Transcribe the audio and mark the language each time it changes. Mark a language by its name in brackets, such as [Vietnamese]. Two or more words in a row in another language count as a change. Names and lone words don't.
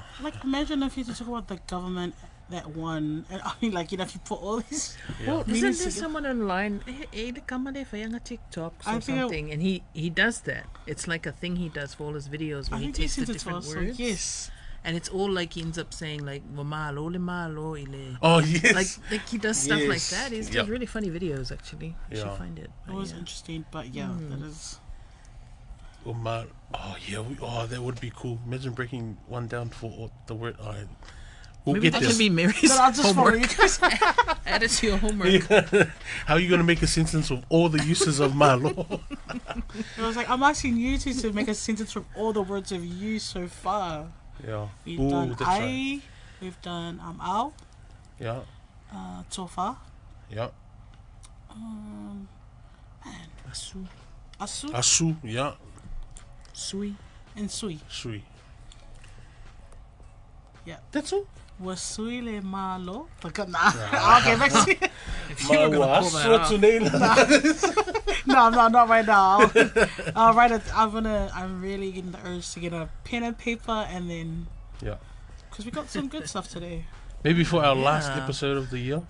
[English] Like imagine if you talk about the government. That one, I mean, like, you know, if you put all these. Yeah. Well, isn't there someone online, TikTok or something, and he does that. It's like a thing he does for all his videos where he takes the different words. So yes. And it's all like he ends up saying like [Samoan] malo le malo ile. [English] Oh yes. Like he does stuff like that. He does really funny videos actually. You should find it. It was interesting, but that is. That would be cool. Imagine breaking one down for the word. We'll Maybe get that can be Mary's homework. Add it to your homework. How are you going to make a sentence with all the uses of Malo? I was like, I'm asking you two to make a sentence from all the words we've used so far. Yeah. We've done ai, we've done ao. Yeah. Tofa. Yeah. And Asu. Asu, yeah. Sui. And sui. Sui. Yeah. That's all? [Samoan] Wasui le malo. [English] Okay, let's see. If you were going to pull that out. No, I'm not right now. I'll write it. I'm really getting the urge to get a pen and paper and then. Yeah. Because we got some good stuff today. Maybe for our last episode of the year.